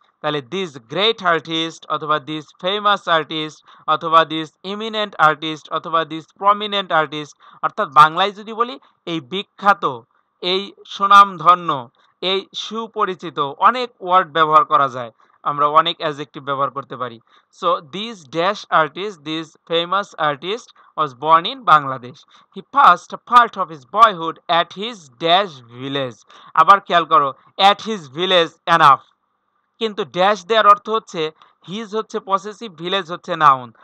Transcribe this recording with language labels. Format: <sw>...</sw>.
<bn>তাহলে this great artist অথবা this famous artist অথবা দিস ইমিনেন্ট আর্টিস্ট অথবা দিস প্রমিনেন্ট আর্টিস্ট, অর্থাৎ বাংলায় যদি বলি এই বিখ্যাত, এই সুনামধন্য, এই সুপরিচিত, অনেক ওয়ার্ড ব্যবহার করা যায়, আমরা অনেক অ্যাডজেক্টিভ ব্যবহার করতে পারি।</bn> <en>So this dash artist, this famous artist was born in Bangladesh. He passed a part of his boyhood at his dash village.</en> <bn>আবার খেয়াল করো,</bn> <en>at his village enough,</en> <bn>কিন্তু ড্যাশ দেওয়ার অর্থ হচ্ছে হিজ হচ্ছে পসেসিভ, ভিলেজ হচ্ছে নাউন।</bn>